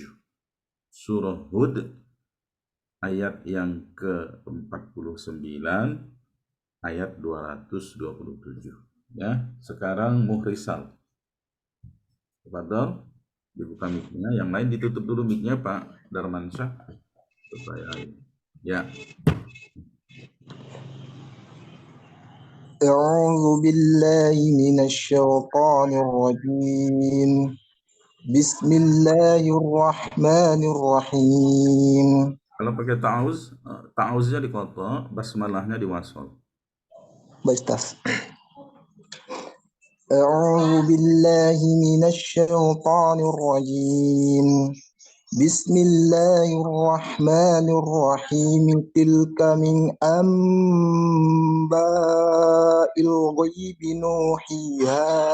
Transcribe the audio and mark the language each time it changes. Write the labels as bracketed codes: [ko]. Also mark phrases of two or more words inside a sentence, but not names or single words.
[id] Surah Hud ayat yang ke-49 ayat 227 ya. Sekarang Muhrisal. Tafadhol dibuka mic-nya, yang lain ditutup dulu mic-nya Pak Darmansyah supaya ya. [ar] أعوذ بالله من الشيطان الرجيم بسم الله الرحمن الرحيم [id] Kalau pakai ta'awuznya dikotok, basmalahnya diwasol. [ar] بستف أعوذ بالله من الشيطان الرجيم بسم الله الرحمن الرحيم تلك من أنباء الغيب نوحيها